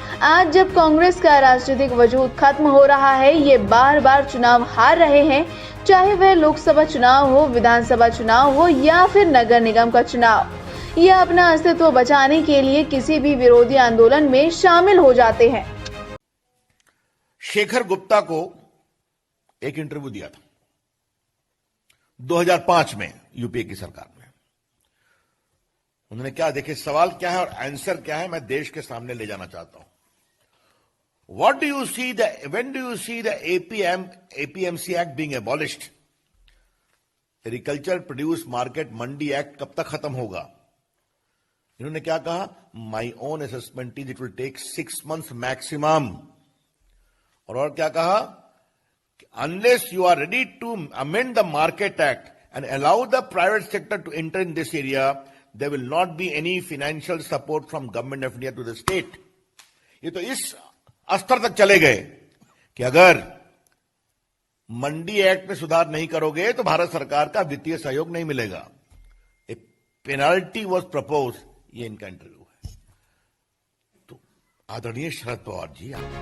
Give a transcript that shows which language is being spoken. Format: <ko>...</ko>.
<hi>आज जब कांग्रेस का राजनीतिक वजूद खत्म हो रहा है, ये बार बार चुनाव हार रहे हैं, चाहे वह लोकसभा चुनाव हो, विधानसभा चुनाव हो या फिर नगर निगम का चुनाव, यह अपना अस्तित्व बचाने के लिए किसी भी विरोधी आंदोलन में शामिल हो जाते हैं। शेखर गुप्ता को एक इंटरव्यू दिया था 2005 में यूपीए की सरकार में। उन्होंने क्या, देखिए सवाल क्या है और आंसर क्या है, मैं देश के सामने ले जाना चाहता हूं।</hi> <en>What do you see when do you see the APMC Act being abolished?</en> <hi>Agriculture Produce Market Mandi Act कब तक खत्म होगा? इन्होंने क्या कहा?</hi> <en>My own assessment is it will take 6 months maximum.</en> <hi>और क्या कहा?</hi> <en>Unless you are ready to amend the Market Act and allow the private sector to enter in this area, there will not be any financial support from government of India to the state.</en> <hi>ये तो इस स्तर तक चले गए कि अगर मंडी act में सुधार नहीं करोगे तो भारत सरकार का वित्तीय सहयोग नहीं मिलेगा।</hi> <en>a penalty was propose,</en> <hi>ये इनका इंटरव्यू है। तो आदरणीय शरद पवार जी,</hi>